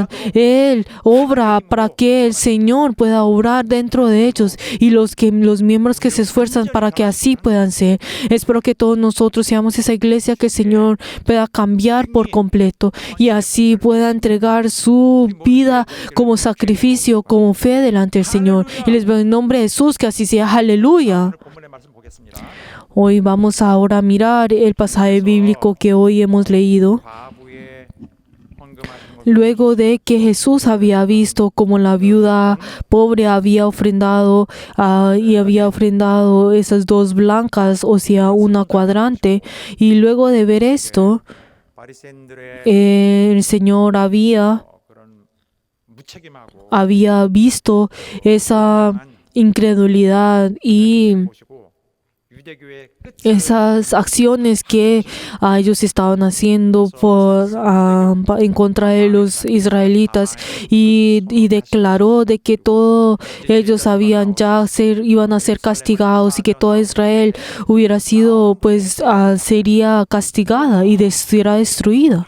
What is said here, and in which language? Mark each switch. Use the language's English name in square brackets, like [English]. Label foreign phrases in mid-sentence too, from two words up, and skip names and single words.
[Spanish] Él obra para que el Señor pueda obrar dentro de ellos y los miembros que se esfuerzan para que así puedan ser. Espero que todos nosotros seamos esa iglesia que el Señor pueda cambiar por completo y así pueda entregar su vida como sacrificio, como fe delante del Señor. Y les veo en nombre de Jesús, que así sea. Aleluya. [Korean] 오늘 본문의 말씀 보겠습니다. [Spanish] Hoy vamos ahora a mirar el pasaje bíblico que hoy hemos leído. [Korean] 과부의 헌금하신 것 [Spanish] Luego de que Jesús había visto cómo la viuda pobre había ofrendado y había ofrendado esas dos blancas, o sea, una cuadrante, y luego de ver esto, [Korean] 바리새인들의 [Spanish] el Señor había [Korean] 그런 무책임하고 [Spanish] visto esa incredulidad y [Korean] 보시고 유대교의 끝을 [Spanish] esas acciones que ellos estaban haciendo en contra de los israelitas y declaró de que todos ellos iban a ser castigados y que toda Israel hubiera sido sería castigada y será destruida.